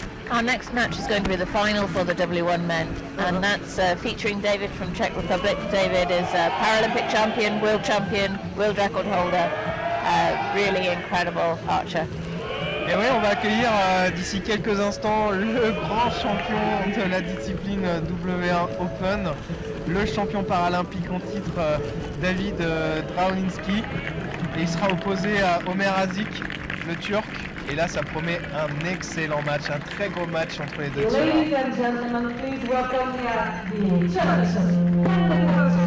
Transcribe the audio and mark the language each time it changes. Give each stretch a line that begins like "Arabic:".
English: Our next match is going to be the final for the W1 men, and that's featuring David from Czech Republic. David is a Paralympic champion, world record holder, really incredible archer.
French: Et oui, on va accueillir d'ici quelques instants le grand champion de la discipline W1 Open, le champion paralympique en titre David Drauninski, et il sera opposé à Ömer Azik, le Turc. Et là, ça promet un excellent match, un très gros match entre les deux tireurs.
English: Ladies and gentlemen, please welcome the judges.